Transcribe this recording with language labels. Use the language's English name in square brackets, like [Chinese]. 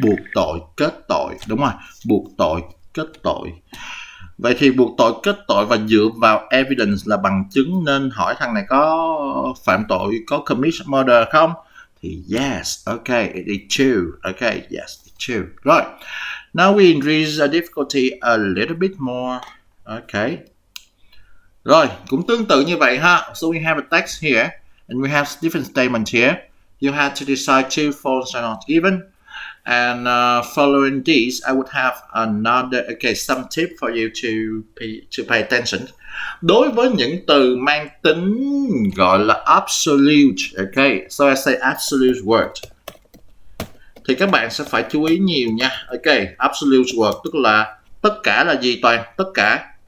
[Vietnamese] Buộc tội, kết tội, đúng rồi, buộc tội, kết tội. Vậy thì buộc tội, kết tội và dựa vào evidence là bằng chứng, nên hỏi thằng này có phạm tội, có [English] commit murder [Vietnamese] không? [English] Thì yes, okay, it is true, okay, yes, it's true. Right, now we increase the difficulty a little bit more, okay. [Vietnamese] Rồi, cũng tương tự như vậy ha. [English] So we have a text here, and we have different statements here. You have to decide true, false, or not given. And following these, I would have another, okay, some tip for you to pay attention. [Vietnamese] Đối với những từ mang tính gọi là absolute, [English] okay, so I say absolute word, [Vietnamese] thì các bạn sẽ phải chú ý nhiều nha. Okay, absolute word tức là tất cả là gì Toàn? Tất cả.